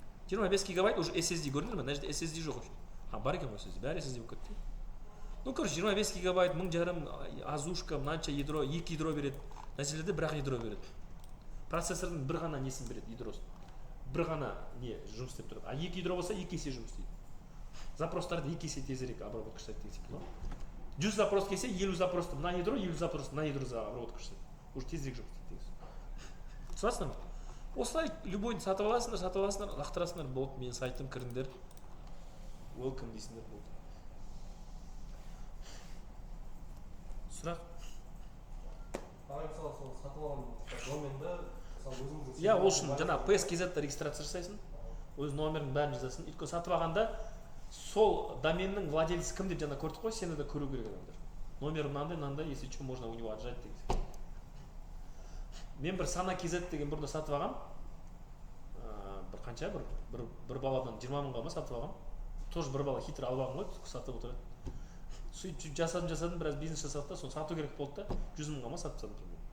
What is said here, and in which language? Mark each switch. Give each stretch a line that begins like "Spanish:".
Kazakh: 25 гигабайт уже SSD көрдіңдер ме? Мына жерде SSD жоқ үшін. Бар екен ғой SSD, бәрі SSD болып кетті.
Russian: Ну, короче,
Kazakh: 25 гигабайт, 1500 азушка, мынанша ядро, 2 ядро береді. Нәрселерде бір-ақ ядро береді. Процессордың бір ғана несін береді, ядросын. Бір ғана не жұмыс істеп тұрады. А 2 ядро болса 2 есе жұмыс істейді. Запростарды 2 есе тезірек обработка жасайды деген секілді. 100 запрос келсе, 50 запросты мына ядро, 50 запросты мына ядро обработка жасайды. Уже тезірек жұмыс істейді деген. Түсінесіңдер ме? Осылай любойды сатып аласыңдар, лақтырасыңдар, болды, менің сайтым, кіріңдер. Welcome дейсіңдер, болды. Сұрақ? Мысалы сол сатып алған доменді өзіңіздің... Иә, ол үшін жаңа PS.kz-да регистрация жасайсың, өз номерінің бәрін жазасың. Өйткені сатып алғанда сол доменнің владелесі кім деп жаңа көрдік қой, сені де көру керек адамдар. Номері мынандай,
Russian: если что, можно у него отжать деген.
Kazakh: Мен бір Sana.kz деген бұрында сатып алғам. Бір қанша, бір баладан 20 мыңға ма сатып алғам. Тоже бір бала хитр алып алған ғой, сатып отырады. Сөйтіп жасадым, біраз бизнес жасадық та, соны сату керек болды да, 100 мыңға ма сатып тұрмын.